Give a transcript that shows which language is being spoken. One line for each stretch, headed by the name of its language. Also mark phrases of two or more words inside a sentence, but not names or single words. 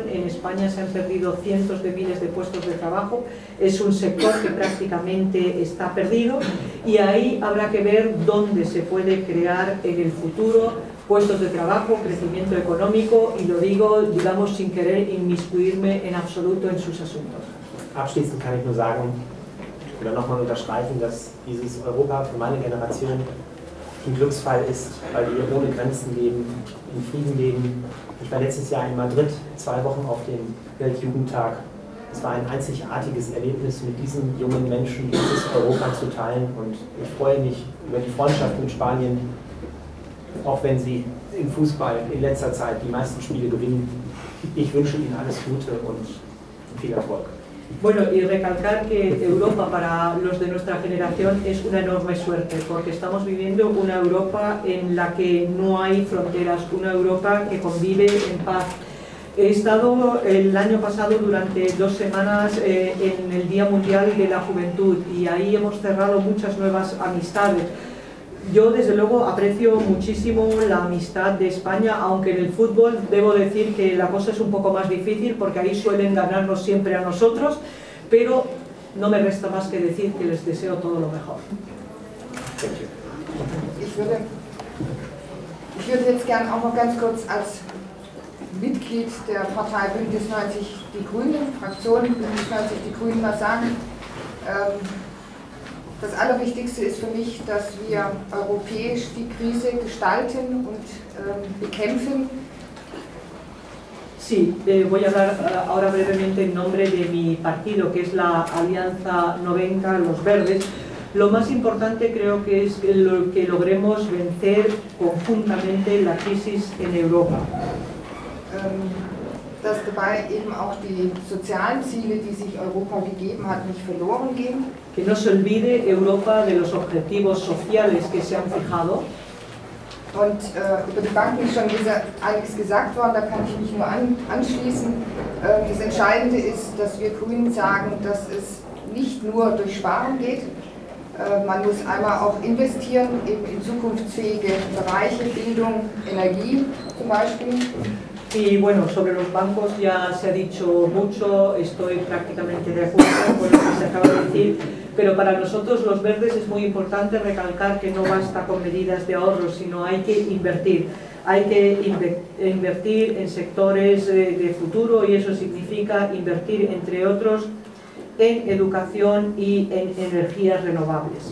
Spanish: En España se han perdido cientos de miles de puestos de trabajo, es un sector que prácticamente está perdido y ahí habrá que ver dónde se puede crear en el futuro puestos de trabajo, crecimiento económico y lo digo, digamos, sin querer inmiscuirme en absoluto en sus asuntos.
German: Abschließend kann ich nur sagen oder nochmal unterstreichen, dass dieses Europa für meine Generation ein Glücksfall ist, weil wir ohne Grenzen leben, in Frieden leben. Ich war letztes Jahr in Madrid, 2 Wochen auf dem Weltjugendtag. Es war ein einzigartiges Erlebnis, mit diesen jungen Menschen dieses Europa zu teilen und ich freue mich über die Freundschaft mit Spanien, auch wenn sie im Fußball in letzter Zeit die meisten Spiele gewinnen. Ich wünsche Ihnen alles Gute und viel Erfolg.
Spanish: Bueno, y recalcar que Europa para los de nuestra generación es una enorme suerte, porque estamos viviendo una Europa en la que no hay fronteras, una Europa que convive en paz. He estado el año pasado durante 2 semanas en el Día Mundial de la Juventud y ahí hemos cerrado muchas nuevas amistades. Yo desde luego aprecio muchísimo la amistad de España, aunque en el fútbol debo decir que la cosa es un poco más difícil porque ahí suelen ganarnos siempre a nosotros, pero no me resta más que decir que les deseo todo lo mejor.
German: Ich würde jetzt gerne auch noch ganz kurz als Mitglied der Partei Bündnis 90 Die Grünen, Fraktion Bündnis 90 Die Grünen was sagen. Das Allerwichtigste ist für mich, dass wir europäisch die Krise gestalten und bekämpfen.
Spanish: Sí, voy a hablar ahora brevemente en nombre de mi partido, que es la Alianza Novenca, Los Verdes. Lo más importante creo que es que logremos vencer conjuntamente la crisis en Europa.
German: dass dabei eben auch die sozialen Ziele, die sich Europa gegeben hat, nicht verloren gehen.
Spanish: Que no se olvide Europa de los objetivos sociales que se han fijado.
German: Und über die Banken ist schon einiges gesagt worden, da kann ich mich nur anschließen. Das Entscheidende ist, dass wir Grünen sagen, dass es nicht nur durch Sparen geht. Man muss einmal auch investieren eben in zukunftsfähige Bereiche, Bildung, Energie zum Beispiel.
Spanish: Y bueno, sobre los bancos ya se ha dicho mucho, estoy prácticamente de acuerdo con lo que se acaba de decir, pero para nosotros los verdes es muy importante recalcar que no basta con medidas de ahorro, sino hay que invertir. Hay que invertir en sectores de futuro y eso significa invertir, entre otros, en educación y en energías renovables.